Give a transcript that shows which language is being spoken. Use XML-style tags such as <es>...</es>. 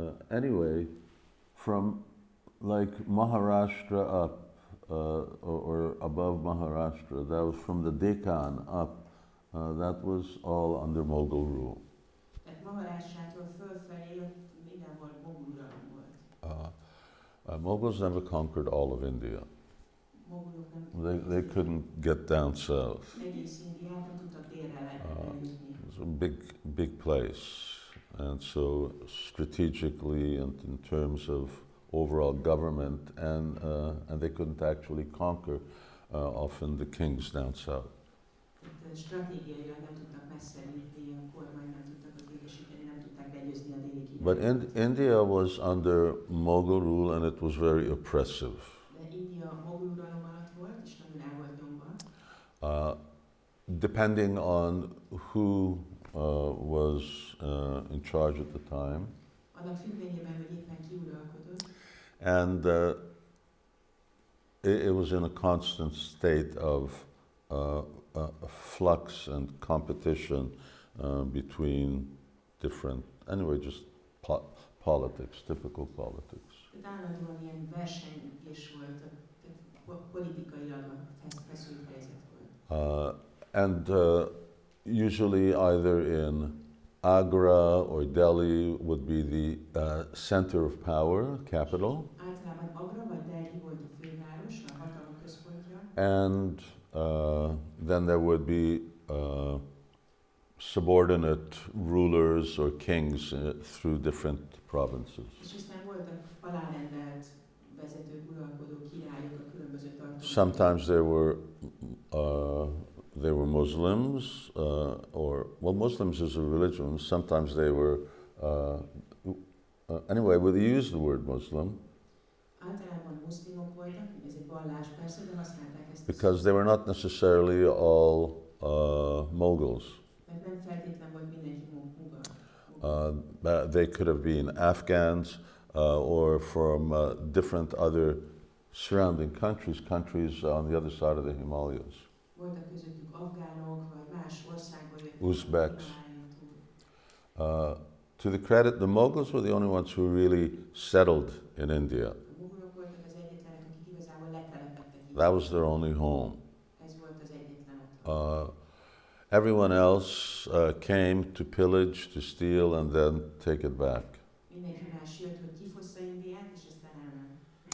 <en>Anyway, from like Maharashtra up, or above Maharashtra, that was from the Deccan up, that was all under Mughal rule.</en> <hu>Tehát Maharashtrától fölfelé ott mindenhol mogul uralom volt.</hu> <en>Mughals never conquered all of India.</en> <hu>Mogulok nem</hu> <en>They couldn't get down south.</en> <hu>egész Indiát nem tudtak délre eljutni.</hu> <en>It's a big place, and so strategically and in terms of overall government, and they couldn't actually conquer often the kings down south.</en> <hu>Stratégiailag nem tudtak messze jutni, a kormány nem tudtak ott érvesíteni, nem tudták legyőzni a déli királyokat.</hu> <en>But India was under Mughal rule, and it was very oppressive.</en> <hu>De India mogul uralom alatt volt, és nagyon el volt nyomva.</hu> <en>Depending on who was in charge at the time.</en> <hu>Annak függvényében, hogy éppen ki uralkodott.</hu> <en>And it was in a constant state of flux and competition between different, anyway, just politics, typical politics.</en> <hu>Állandóan ilyen versengés volt, politikailag feszült helyzet volt.</hu> <en>And usually either in Agra or Delhi would be the center of power, capital.</en> <hu>Általában Agra vagy Delhi volt a főváros, a hatalom központja.</hu> <en>And then there would be subordinate rulers or kings through different provinces.</en> <hu>És aztán voltak alárendelt vezetők, uralkodó királyok a különböző tartományokban.</hu> <en>Sometimes they were Muslims, Muslims is a religion. Sometimes they were, anyway, we use the word Muslim.</en> <hu>Általában muszlimok voltak, ez egy vallás persze, de használták ezt.</hu> <en>Because they were not necessarily all Mughals.</en> <hu>Mert nem feltétlen volt mindenki mughal.</hu> <en>They could have been Afghans or from different other surrounding countries, countries on the other side of the Himalayas.</en> <hu>Voltak közöttük afgánok, vagy más országból jöttek.</hu> <en>Uzbeks.</en> <hu>Himaláján túl.</hu> <en>To the credit, the Mughals were the only ones who really settled in India.</en> <hu>A mogulok voltak az egyetlenek, akik igazából letelepedtek.</hu> <en>That was their only home.</en> <hu>Ez volt az egyetlen otthon.</hu> <en>Everyone else came to pillage, to steal, and then take it back.</en> <hu>Mindenki más jött, hogy kifossza Indiát, és aztán elment.</hu>